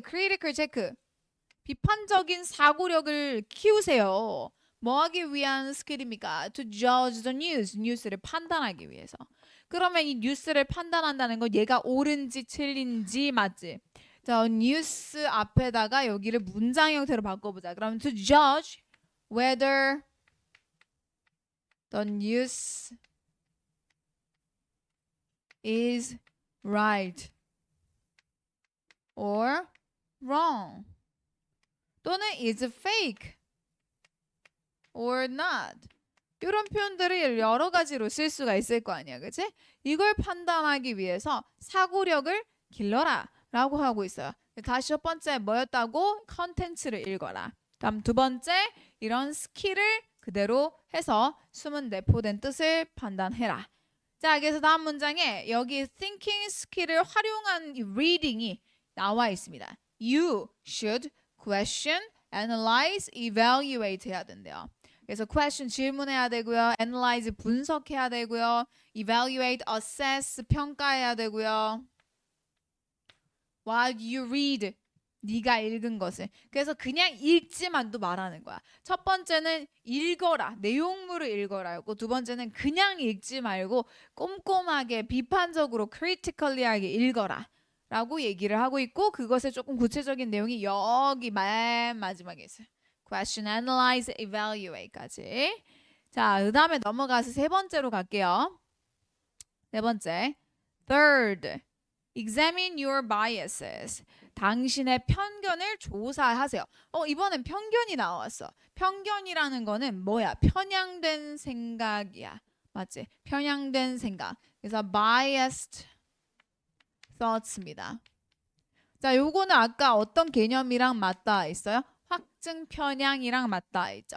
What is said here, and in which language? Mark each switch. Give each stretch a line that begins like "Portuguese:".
Korean: critical 체크. 비판적인 사고력을 키우세요. 뭐 하기 위한 스킬입니까?
English: To judge the news.
Korean: 뉴스를 판단하기 위해서. 그러면 이 뉴스를 판단한다는 건 얘가 옳은지 틀린지 맞지? 자, 뉴스 앞에다가 여기를 문장 형태로 바꿔보자.
English: 그럼 to judge whether the news is right or wrong 또는 is fake or not
Korean: 이런 표현들을 여러 가지로 쓸 수가 있을 거 아니야. 그치? 이걸 판단하기 위해서 사고력을 길러라 라고 하고 있어요. 다시 첫 번째 뭐였다고? 컨텐츠를 읽어라. 다음 두 번째 이런 스킬을 그대로 해서 숨은 내포된 뜻을 판단해라. 자, 그래서 다음 문장에 여기 thinking 스킬을 활용한 reading이 나와 있습니다.
English: You should question, analyze, evaluate
Korean: 해야 된대요. 그래서 question 질문해야 되고요. analyze 분석해야 되고요. evaluate, assess 평가해야 되고요.
English: While you read
Korean: 네가 읽은 것을. 그래서 그냥 읽지만도 말하는 거야. 첫 번째는 읽어라. 내용물을 읽어라였고 두 번째는 그냥 읽지 말고 꼼꼼하게 비판적으로 critically하게 읽어라. 라고 얘기를 하고 있고 그것의 조금 구체적인 내용이 여기 맨 마지막에 있어요.
English: Question, analyze, evaluate까지.
Korean: 자, 그 다음에 넘어가서 세 번째로 갈게요. 네 번째.
English: Third, examine your biases.
Korean: 당신의 편견을 조사하세요. 이번엔 편견이 나왔어. 편견이라는 거는 뭐야? 편향된 생각이야. 맞지? 편향된 생각. 그래서 biased thoughts입니다. 자, 요거는 아까 어떤 개념이랑 맞닿아 있어요? 확증 편향이랑 맞닿아 있죠.